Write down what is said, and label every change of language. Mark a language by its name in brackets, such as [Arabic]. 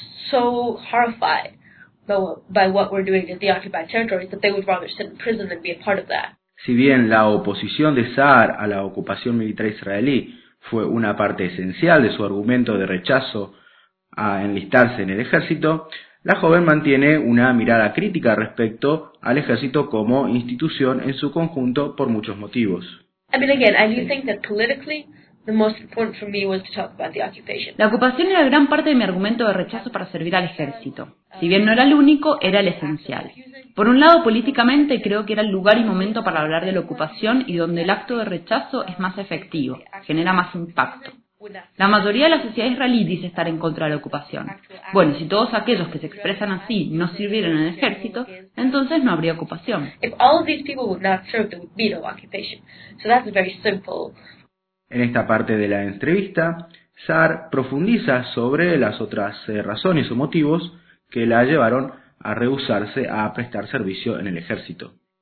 [English] So horrified by what we're doing in the occupied territories that they would rather sit in prison than be a part of that. [Spanish] Si bien la oposición de Saar a la ocupación militar israelí fue una parte esencial de su argumento de rechazo a enlistarse en el ejército, la joven mantiene una mirada crítica respecto al ejército como institución en su conjunto por muchos motivos. [English] I mean, again, I do think that politically. The most important for me was to talk about the occupation. [Spanish] La ocupación era gran parte de mi argumento de rechazo para servir al ejército. Si bien no era el único, era el esencial. Por un lado, políticamente, creo que era el lugar y momento para hablar de la ocupación y donde el acto de rechazo es más efectivo, genera más impacto. La mayoría de la sociedad israelí dice estar en contra de la ocupación. Bueno, si todos aquellos que se expresan así no sirvieran en el ejército, entonces no habría ocupación. [English] If all of these people would not serve, there would be no occupation. So that's very simple. [Spanish] En esta parte de la entrevista, Saar profundiza sobre las otras razones o motivos que la llevaron a rehusarse a prestar servicio en el ejército.